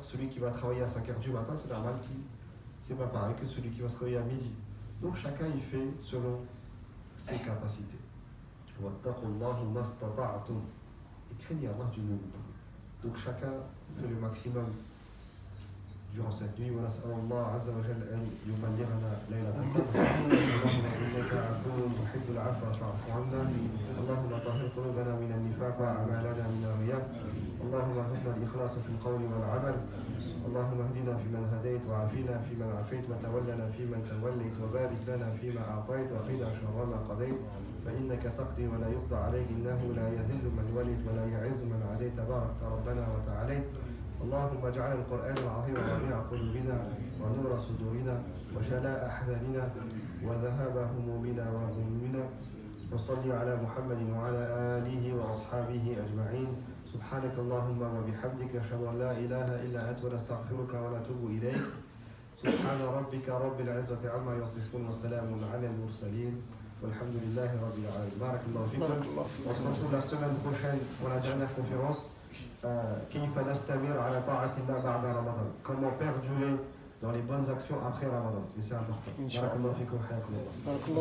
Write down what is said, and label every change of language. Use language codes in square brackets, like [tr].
[fr] Celui qui va travailler à 5h du matin, c'est normal qu'il c'est pas pareil que celui qui va se réveiller à midi. Donc chacun il fait selon ses capacités. [ar] Wattaqullahu mastata'tum. [fr] Et craignez Allah du mieux. Donc chacun fait le maximum durant cette nuit. [ar] ونسأل الله عز وجل أن يبلغنا ليلة القدر. اللهم إنك عفو تحب العفو فاعف عنا. اللهم طهر قلوبنا من النفاق وأعمالنا من الرياء. اللهم ارزقنا الإخلاص في القول والعمل. اللهم اهدنا فيمن هديت وعافنا فيمن عافيت وتولنا فيمن توليت وبارك لنا فيما أعطيت وقنا شر ما قضيت فإنك تقضي ولا يقضى عليك إنه لا يذل من وليت ولا يعز من عاديت تبارك ربنا وتعاليت. اللهم اجعل القرآن العظيم ربيع قلوبنا ونور صدورنا وجلاء أحزاننا وذهاب همومنا وغمومنا. وصل على محمد وعلى آله وأصحابه أجمعين. سبحانك اللهم وبحمدك نشهد أن لا إله إلا أنت ونستغفرك ونتوب إليك. سبحان ربك رب العزة عما يصفون وسلام على المرسلين والحمد لله رب العالمين. بارك الله فيكم. [fr] On se retrouve la semaine prochaine pour la dernière conférence. [ar] كيف نستمر على طاعة الله بعد رمضان. [fr] Comment perdurer dans les bonnes actions après Ramadan. Et c'est important. [ar] بارك الله فيكم. حياكم الله.